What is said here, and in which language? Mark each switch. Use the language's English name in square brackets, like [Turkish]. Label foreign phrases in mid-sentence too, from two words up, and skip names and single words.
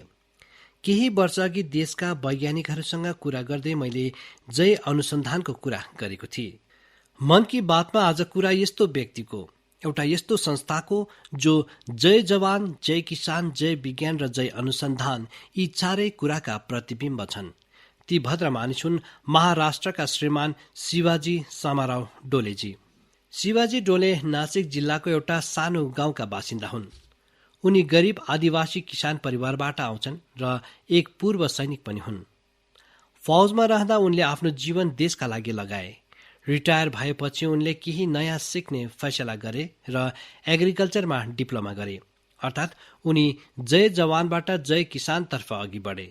[Nepali] केही वर्ष अघि देशका वैज्ञानिकहरूसँग कुरा गर्दै मैले जय अनुसन्धानको कुरा गरेको थिएँ। मन की बातमा आज कुरा यस्तो व्यक्तिको, एउटा यस्तो संस्थाको जो जय जवान जय किसान जय विज्ञान र जय अनुसन्धान यी चारै कुराका प्रतिबिम्ब छन्। ती भद्र मानिस हुन् महाराष्ट्रका श्रीमान शिवाजी समाराव डोलेजी। शिवाजी डोले नासिक जिल्लाको एउटा सानो गाउँका बासिन्दा हुन्। उनी गरिब आदिवासी किसान परिवारबाट आउँछन् र एक पूर्व सैनिक पनि हुन्। फौजमा रहँदा उनले आफ्नो जीवन देशका लागि लगाए। रिटायर भएपछि उनले केही नयाँ सिक्ने फैसला गरे र एग्रिकल्चरमा डिप्लोमा गरे, अर्थात् उनी जय जवानबाट जय किसानतर्फ अघि बढे।